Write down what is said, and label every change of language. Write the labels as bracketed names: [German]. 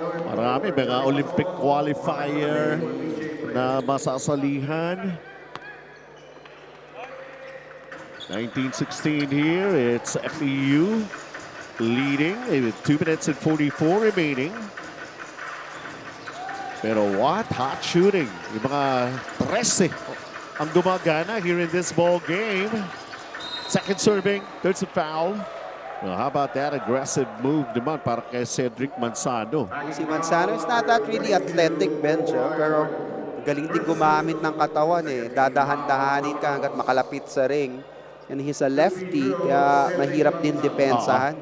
[Filipino] Marami, mga Olympic qualifier na masasalihan. [English] 1916 here. It's FEU leading with 2 minutes and 44 remaining. Pero what hot shooting. [Filipino] Yung mga 13 ang gumagana [English] here in this ball game. Second serving, there's a foul. Well, how about that aggressive move [Filipino] naman para kay [English] Cedric Manzano. [Filipino] Si Manzano [English] is not that really athletic bench, [Filipino] pero galing din gumamit ng katawan eh. Dadahan-dahanin ka hanggat makalapit sa ring. [English] And he's a lefty, [Filipino] kaya mahirap din depensahan.